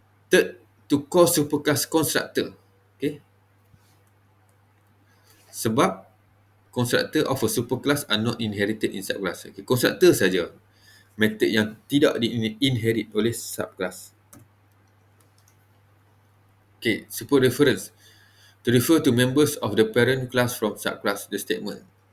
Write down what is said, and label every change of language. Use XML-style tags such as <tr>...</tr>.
<en>Third, to call superclass constructor. Okay.</en> <ms>Sebab</ms> <en>constructor of a superclass are not inherited in subclass. Okay.</en> <ms>Constructor saja method yang tidak di-inherit oleh subclass.</ms> <en>Okay, super reference. To refer to members of the parent class from subclass, the statement.</en>